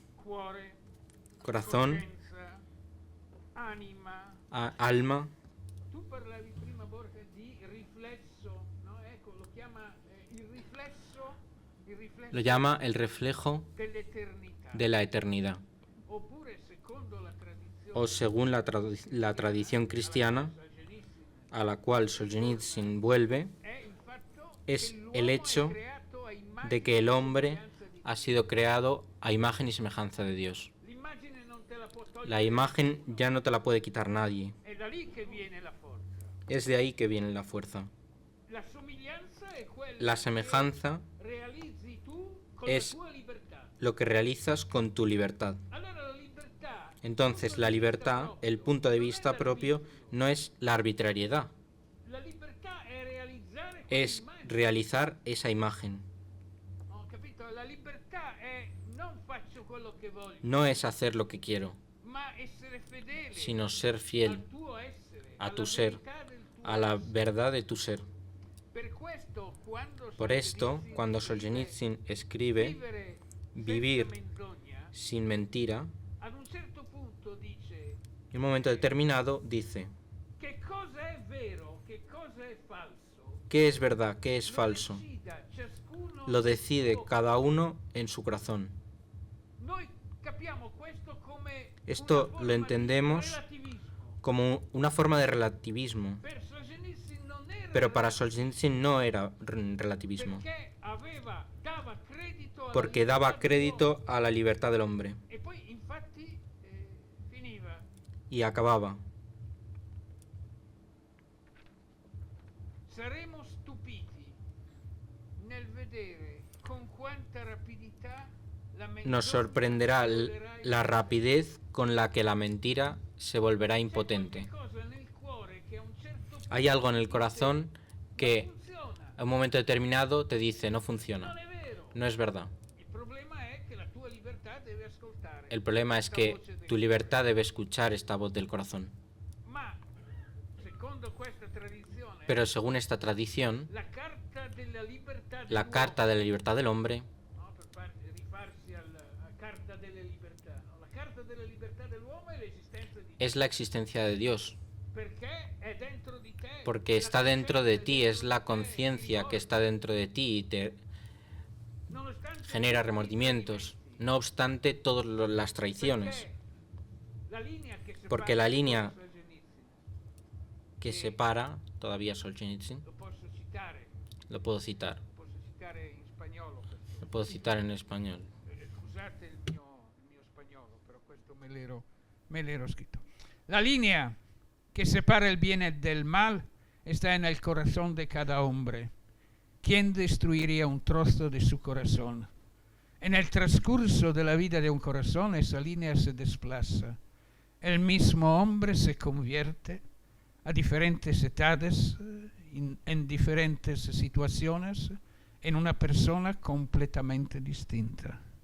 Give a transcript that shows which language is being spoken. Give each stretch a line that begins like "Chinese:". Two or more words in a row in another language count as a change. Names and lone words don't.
Spanish: Corazón, alma. Lo llama el reflejo
Italian: dell'eternità.
Spanish: de la eternidad.
Italian: Oppure, secondo la tradizione
Spanish: O según la tradición cristiana a la cual Solzhenitsyn vuelve,
Italian: è il fatto
Spanish: es
Italian: che
Spanish: el
Italian: l'uomo
Spanish: hecho
Italian: è creato a immagine
Spanish: de que el
Italian: e
Spanish: hombre semejanza di ha sido creado a imagen y semejanza de Dios.
Italian: l'immagine non te la può togliere.
Spanish: La imagen ya no te la puede quitar nadie.
Italian: È da lì che viene la forza.
Spanish: Es de ahí que viene la fuerza.
Italian: La somiglianza è quella
Spanish: La
Italian: che
Spanish: semejanza
Italian: realizzi tu con
Spanish: es
Italian: la tua libertà.
Spanish: lo que realizas con tu libertad.
Italian: Allora la libertà,
Spanish: Entonces la libertad, el punto de vista propio, no es la arbitrariedad,
Italian: la libertà è realizzare
Spanish: es
Italian: quell'immagine.
Spanish: realizar esa imagen.
Italian: Ho capito? La libertà è non faccio quello che voglio,
Spanish: No es hacer lo que quiero,
Italian: ma essere fedele
Spanish: sino ser fiel
Italian: al tuo essere,
Spanish: a
Italian: alla
Spanish: tu ser,
Italian: verità del tuo
Spanish: a la
Italian: essere.
Spanish: verdad de tu ser.
Italian: Per questo, quando
Spanish: Por esto, Solzhenitsyn cuando
Italian: scrive
Spanish: Solzhenitsyn escribe
Italian: vivere
Spanish: vivir
Italian: senza menzogna,
Spanish: sin mentira,
Italian: ad un certo punto dice
Spanish: en un momento determinado dice,
Italian: che cosa è vero, che cosa è falso.
Spanish: ¿qué es verdad, qué es Lo falso?
Italian: decida ciascuno
Spanish: Lo
Italian: nel
Spanish: decide
Italian: suo
Spanish: cada uno en su corazón.
Italian: Noi capiamo questo come
Spanish: Esto
Italian: una
Spanish: lo
Italian: forma di
Spanish: entendemos
Italian: relativismo.
Spanish: como una forma de relativismo,
Italian: Per Solzhenitsyn non era
Spanish: pero para
Italian: relativismo,
Spanish: Solzhenitsyn no era relativismo,
Italian: perché dava credito alla
Spanish: porque
Italian: libertà
Spanish: daba
Italian: dell'uomo.
Spanish: crédito a la libertad del hombre
Italian: E poi infatti finiva.
Spanish: y acababa.
Italian: Saremo stupiti nel vedere con quanta rapidità la
Spanish: Nos
Italian: menzogna
Spanish: sorprenderá
Italian: volerà
Spanish: la rapidez con la que la mentira se volverá
Italian: C'è
Spanish: impotente.
Italian: qualcosa nel cuore che a un certo punto
Spanish: Hay algo en el
Italian: dice,
Spanish: corazón que
Italian: non funziona,
Spanish: a un momento determinado te dice no
Italian: non
Spanish: funciona,
Italian: è vero.
Spanish: no es verdad.
Italian: Il problema è che la tua libertà deve ascoltare.
Spanish: El problema es
Italian: questa
Spanish: que
Italian: voce del
Spanish: tu libertad debe escuchar esta voz del corazón.
Italian: cuore. Ma secondo questa tradizione,
Spanish: Pero según esta tradición,
Italian: la carta della libertà
Spanish: la
Italian: dell'uomo,
Spanish: Carta de la Libertad del Hombre
Italian: no, per rifarsi alla carta delle libertà, no? La carta della libertà dell'uomo è l'esistenza di
Spanish: es la existencia de Dios,
Italian: perché è dentro di te,
Spanish: porque
Italian: la
Spanish: está dentro de
Italian: coscienza
Spanish: ti,
Italian: è
Spanish: es
Italian: dentro
Spanish: la
Italian: di te,
Spanish: conciencia que
Italian: ti
Spanish: está dentro de ti y te
Italian: nonostante
Spanish: genera
Italian: tutti i
Spanish: remordimientos,
Italian: tradimenti.
Spanish: no obstante todas las traiciones,
Italian: Perché la linea che
Spanish: Porque
Italian: separa
Spanish: la línea Solzhenitsyn, que separa todavía Solzhenitsyn,
Italian: lo posso citare
Spanish: lo puedo citar,
Italian: in spagnolo perché,
Spanish: lo puedo citar en español.
Italian: scusate il mio spagnolo, però questo me l'ero scritto.
Spanish: La linea que separa el bien del mal está en el corazón de cada hombre. ¿Quién destruiría un trozo de su corazón? En el transcurso de la vida de un corazón esa línea se desplaza. El mismo hombre se convierte a diferentes edades, en diferentes situaciones, en una persona completamente distinta.